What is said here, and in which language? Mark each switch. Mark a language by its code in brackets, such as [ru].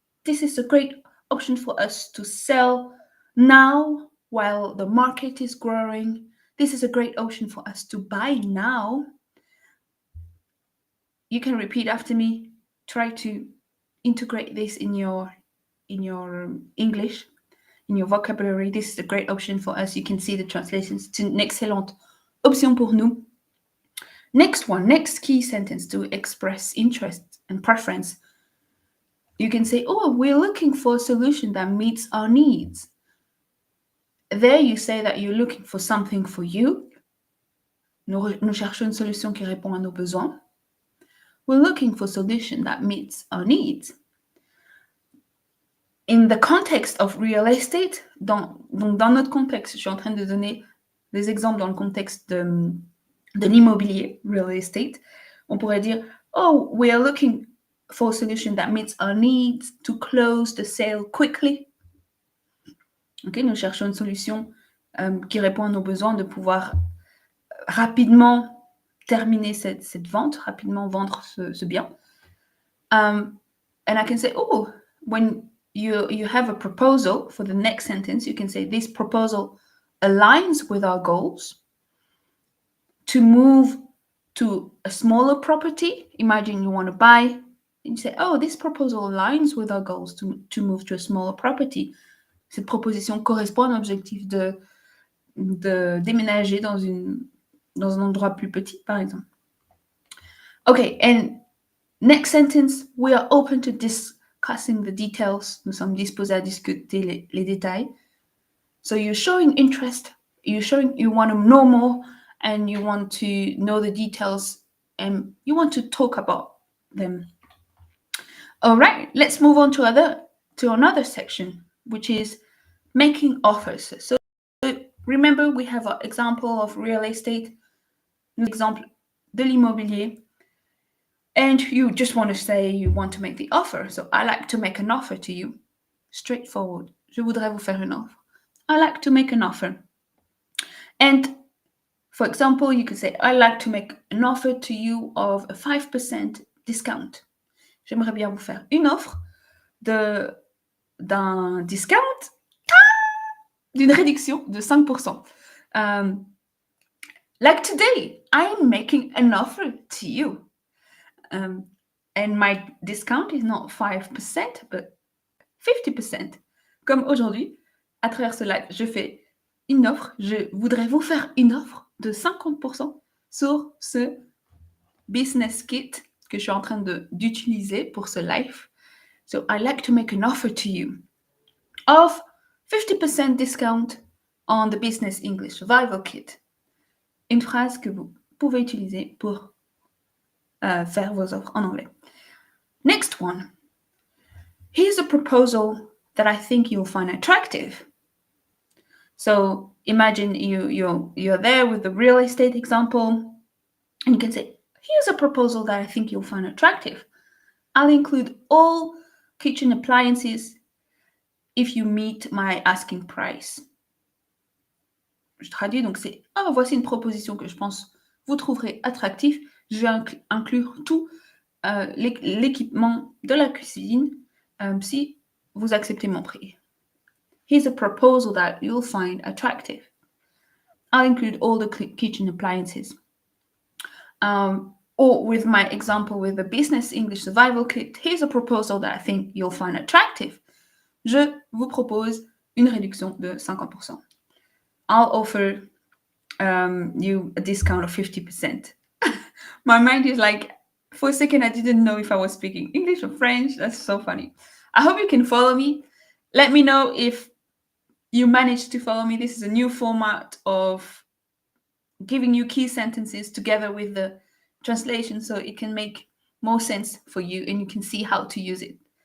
[en] This is a great option for us to sell now while the market is growing. This is a great option for us to buy now. You can repeat after me. Try to integrate this in your English, in your vocabulary. This is a great option for us. You can see the translations. [fr] C'est une excellente option pour nous. [en] Next key sentence to express interest and preference. You can say, oh, we're looking for a solution that meets our needs. There you say that you're looking for something for you. [fr] Nous cherchons une solution qui répond à nos besoins. [en] We're looking for a solution that meets our needs. In the context of real estate, [fr] donc dans notre contexte, je suis en train de donner des exemples dans le contexte de l'immobilier, real estate. On pourrait dire, [en] oh, we are looking for a solution that meets our needs to close the sale quickly. [fr] Okay, nous cherchons une solution qui répond à nos besoins de pouvoir rapidement terminer cette vente, rapidement vendre ce bien. [en] And I can say, oh, when you have a proposal for the next sentence, you can say, this proposal aligns with our goals to move to a smaller property. Imagine you want to buy, and you say, oh, this proposal aligns with our goals to move to a smaller property. [fr] Cette proposition correspond à l'objectif de déménager dans un endroit plus petit, par exemple. [en] Okay, and next sentence, we are open to discussing the details. [fr] Nous sommes disposés à discuter les détails. [en] So you're showing interest, you're showing you want to know more, and you want to know the details, and you want to talk about them. All right, let's move on to another section, which is making offers. So remember, we have an example of real estate, an example [fr] de l'immobilier, [en] and you just want to say you want to make the offer. So I like to make an offer to you. straightforward. [fr] Je voudrais vous faire une offre. [en] I like to make an offer. And for example, you could say, I like to make an offer to you of a 5% discount. [fr] J'aimerais bien vous faire une offre d'un discount, d'une réduction de 5%. [en] Like today, I'm making an offer to you. And my discount is not 5%, but 50%. [fr] Comme aujourd'hui, à travers ce live, je fais une offre. Je voudrais vous faire une offre de 50% sur ce business kit que je suis en train d'utiliser pour ce live. [en] So I like to make an offer to you of 50% discount on the business English survival kit. [fr] Une phrase que vous pouvez utiliser pour faire vos offres en anglais. [en] Next one. Here's a proposal that I think you'll find attractive. So imagine you're there with the real estate example, and you can say, here's a proposal that I think you'll find attractive. I'll include all kitchen appliances if you meet my asking price. [fr] Je traduis, donc c'est, voici une proposition que je pense vous trouverez attractive. Je vais inclure tout l'équipement de la cuisine si vous acceptez mon prix. [en] Here's a proposal that you'll find attractive. I'll include all the kitchen appliances. Or with my example with the business English survival kit, here's a proposal that I think you'll find attractive. [fr] Je vous propose une réduction de 50%. [en] I'll offer you a discount of 50%. My mind is like, for a second, I didn't know if I was speaking English or French. That's so funny. I hope you can follow me. Let me know if you managed to follow me. This is a new format of giving you key sentences together with the translation so it can make more sense for you and you can see how to use it.